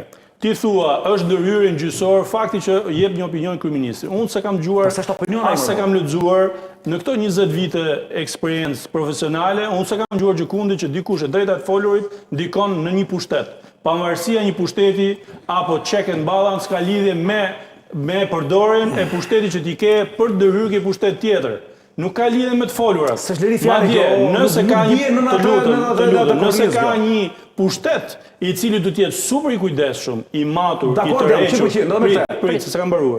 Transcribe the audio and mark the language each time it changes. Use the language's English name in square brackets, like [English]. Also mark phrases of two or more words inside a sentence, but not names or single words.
[Albanian] Ti thua, është ndërhyrje gjyqësor, fakti që jep një opinion kryeministri. Unë se kam dëgjuar, as se kam lexuar në këto 20 vite eksperiencë profesionale, unë se kam dëgjuar gjikundi që dikush e drejta e folurit ndikon në një pushtet. Pavarësia një pushteti apo [English] check and balance [Albanian] ka lidhje me përdorin e pushtetit që ti ke për të ndërhyrë ke pushtet tjetër. Nuk ka lidhje me të folurat. Madje, nëse ka një pushtet i cili do të jetë super i kujdesshëm, i matur, i tërhequr, se s'kam mbaruar.